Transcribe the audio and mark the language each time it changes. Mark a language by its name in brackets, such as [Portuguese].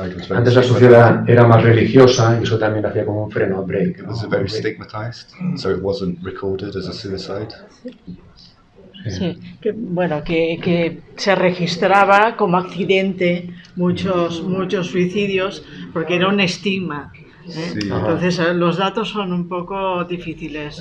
[Spanish] Antes la sociedad era más religiosa y eso también hacía como un freno, break. [English] It was very stigmatized, so it wasn't recorded as a suicide. [Spanish] Sí, que, bueno, que se registraba como accidente muchos suicidios porque era un estigma. Sí. Entonces los datos son un poco difíciles.